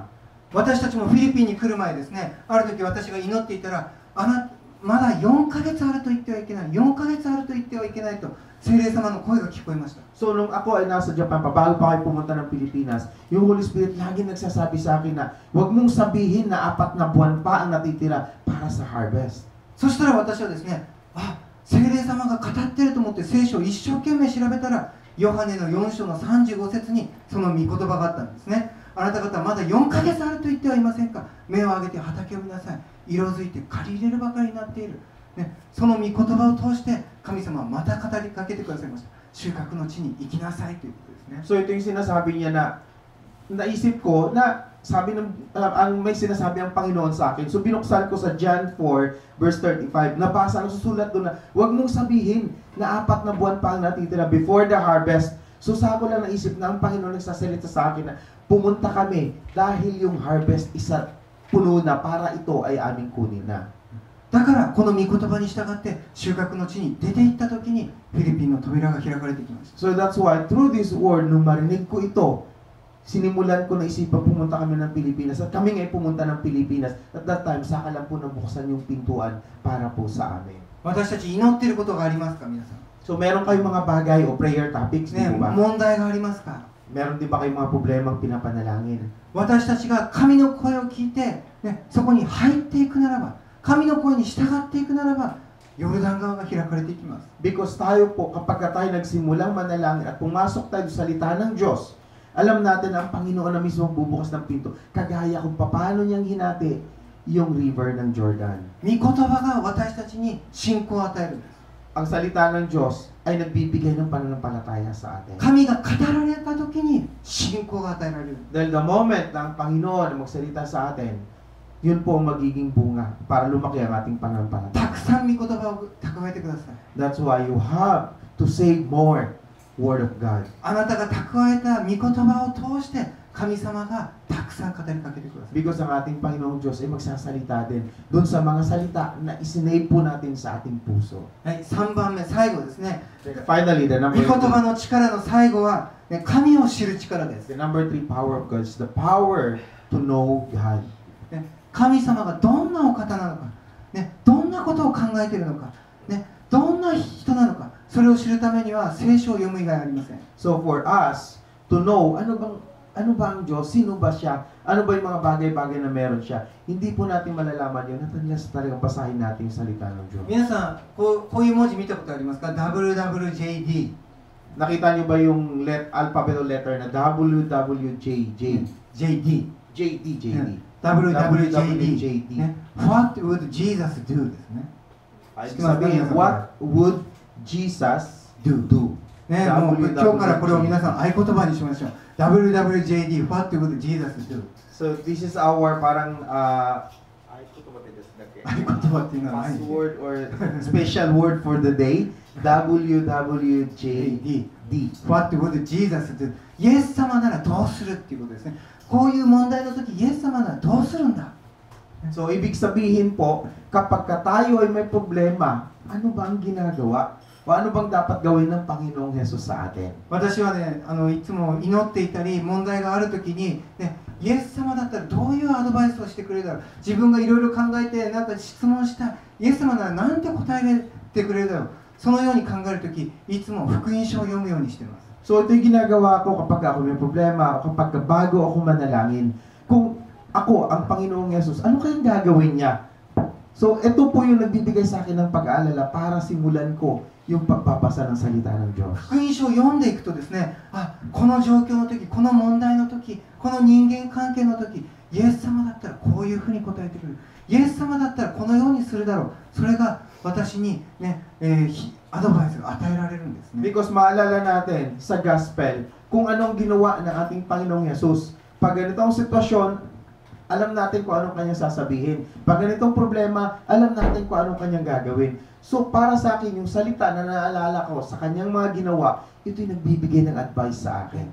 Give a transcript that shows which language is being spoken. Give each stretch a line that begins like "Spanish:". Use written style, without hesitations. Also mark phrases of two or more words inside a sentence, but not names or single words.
Japanese: 私たちもフィリピンに来る前ですね、ある時私が祈っていたら、まだ4ヶ月あると言ってはいけない、4ヶ月あると言ってはいけないと聖霊様の声が聞こえました。
Filipino: So nung ako ay nasa Japan pa, bago pa kayo pumunta ng Pilipinas, yung Holy Spirit lagi nagsasabi sa akin na huwag mong sabihin na 4 na buwan pa ang natitira para sa harvest.
Japanese: そしたら私はですね、聖霊様が語ってると思って聖書を一生懸命調べたら、ヨハネの4章の35節にその御言葉があったんですね。あなた方まだ4ヶ月あると言ってはいませんか。目を上げて畑を見なさい。色づいて刈り入れるばかりになっている。ね、その御言葉を通して神様はまた語りかけてくださいました。収穫の地に行きなさいということですね。
Filipino: So ito yung sinasabi niya na naisip ko na sabi ng may sinasabi ang Panginoon sa akin. So binuksan ko sa John 4 verse 35. Nabasa, nasusulat doon na huwag mong sabihin na 4 na buwan pa ang natitira
English: before the harvest.
Filipino: So sa ako lang naisip na ang Panginoon nagsasalita sa akin na pumunta kami dahil yung harvest isa puno na para ito ay aming kunin na.
Japanese: だからこの御言葉に従って収穫の地に出て行った時にフィリピンの扉が開かれてきました。
English: So that's why through this word,
Filipino: nung marinig ko ito, sinimulan ko na isipan pumunta kami ng Pilipinas at kami ngayon pumunta ng Pilipinas.
English: At that time,
Filipino: saka lang po nabuksan yung pintuan para po sa amin.
Japanese: 私たち祈っていることがありますか皆さん。
Filipino: So meron kayong mga bagay o prayer topics, di
Japanese: ね、
Filipino: ba?
Japanese: 問題がありますか。
Filipino: Meron din ba kayong mga problemang pinapanalangin?
Japanese: 私たちが神の声を聞いて、ね、そこに入っていくならば、神の声に従っていくならば、ヨルダン川が開かれていきます。
Filipino: Because tayo po, kapag tayo nagsimulang manalangin at pumasok tayo sa salita ng Diyos, alam natin ang Panginoon na mismo bubukas ng pinto. Kagaya kung paano niyang hinati yung river ng Jordan.
Japanese: 御言葉が私たちに信仰を与えるんです。
Filipino: Ang salita ng Diyos ay nagbibigay ng pananampalataya sa atin.
Japanese: 神が語られた時に信仰が与えられる。
Filipino: Dahil
English: the moment
Filipino: na ang Panginoon magsalita sa atin, yun po ang magiging bunga para lumaki ang ating
Japanese: た
Filipino: pananampalataya.
Japanese: くさん御言葉を蓄えてください。
English: That's why you have to say more Word of God.
Japanese: あなたが蓄えた御言葉を通して神様がたくさん語りかけてください。
Filipino: Because ang ating Panginoong Diyos ay magsasalita din doon sa mga salita na isinave po natin sa ating puso.
Japanese: はい、3番目、最後ですね。
English: Finally, the
Japanese: 御
English: number
Japanese: 言葉の力の最後は、ね、神を知る力です。
English: the number 3 power of God is the power to know God.
Japanese: ね、神様がどんなお方なのか、ね、どんなことを考えているのか、ね、どんな人なのか、それを知るためには聖書を読む以外ありません。
English: So for us to know
Filipino: ano ba ang Diyos, sino ba siya, ano ba yung mga bagay-bagay na meron siya, hindi po natin malalaman yun unless talagang basahin natin yung salita ng Diyos.
Japanese: 皆さん、こういう文字見たことありますか？ WWJD。
Filipino: Nakita niyo ba yung alphabet o letter na WWJD?
Japanese: JD。
Filipino: JD.
Japanese: WWJD。ね、
English: What would Jesus do
Japanese: ですね。
Filipino: Sabihin,
English: what would Jesus do?
Japanese: ね、もう今日からこれを皆さん合言葉にしましょう。WWJD、
English: What would Jesus do? So this is our parang
Japanese: 合言葉っていうのは何？
English: password or special word for the day. WWJD. What would Jesus do?
Japanese: イエス様ならどうするっていうことですね。こういう問題の時、イエス様ならどうするんだ？
Filipino: So ibig sabihin po, kapag tayo ay may problema, ano ba ang ginagawa? O ano bang dapat gawin ng Panginoong Jesus sa atin?
Japanese: 私はね、いつも祈っていたり問題がある時に、ね、イエス様だったらどういうアドバイスをしてくれるだろう。自分がいろいろ考えてなんか質問したイエス様ならなんて答えてくれるだろう。そのように考える時、いつも福音書を読むようにしています。
Filipino: So ito yung ginagawa ko kapag ako may problema, o kapag bago ako manalangin. Kung ako, ang Panginoong Jesus, ano kayang gagawin niya? So ito po yung nagbibigay sa akin ng pag-aalala para simulan ko yung pagbabasa ng salita ng Diyos.
Japanese: 福音書を読んでいくとですね、この状況の時、この問題の時、この人間関係の時、 イエス様だったらこういうふうに答えてくれる。イエス様だったらこのようにするだろう。それが私に、ねアドバイスが与えられるんですね。
Filipino: Because maalala natin sa gospel kung anong ginawa ng ating Panginoong Jesus. Pag ganitong sitwasyon, alam natin kung anong kanyang sasabihin. Pag ganitong problema, alam natin kung anong kanyang gagawin. So para sa akin, yung salita na naalala ko sa kanyang mga ginawa, ito'y nagbibigay ng advice sa akin.